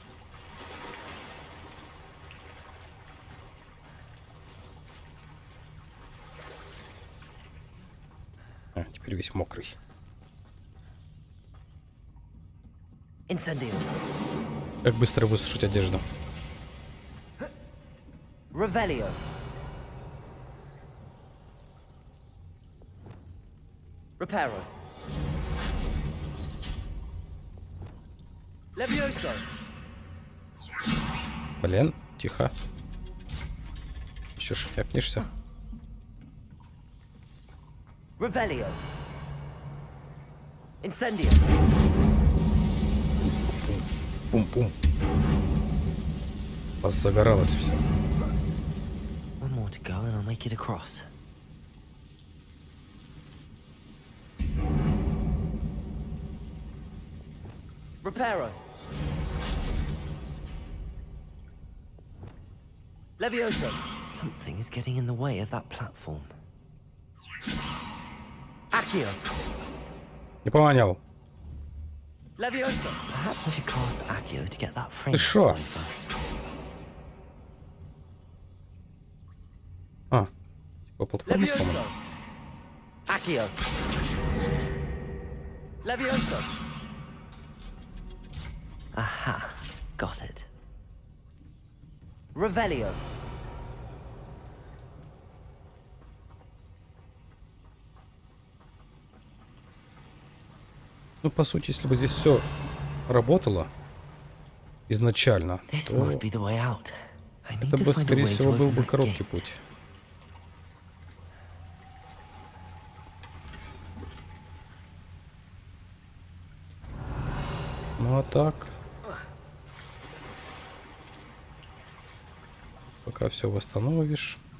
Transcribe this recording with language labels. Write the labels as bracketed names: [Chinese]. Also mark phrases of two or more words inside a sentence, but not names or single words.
[Russian] А, теперь весь мокрый. Incendio. Как быстро высушить одежду. Revelio. Reparo. Levioso. Блин, тихо. Еще шляпнешься. Revelio. Incendio. Пум-пум. Загоралось все. [English] One more to go and I'll make it across. Reparo. Levioso. Something is getting in the way of that platform. Accio. [Russian] Не понял. Levioso. [English] Perhaps I should cast Accio to get that frame. [Russian] Ты шо? А, типа платформа сломана. Accio. Levioso. [English] Aha, got it. Revelio. [Russian] Ну, по сути, если бы здесь все работало изначально, [English] This [Russian] то [English] must be the way out. I need [Russian] это [English] to [Russian] бы, [English] find a [Russian] скорее [English] way [Russian] всего, [English] to [Russian] был [English] open [Russian] бы [English] that [Russian] короткий [English] gate. [Russian] путь. Ну, а так... Пока все восстановишь.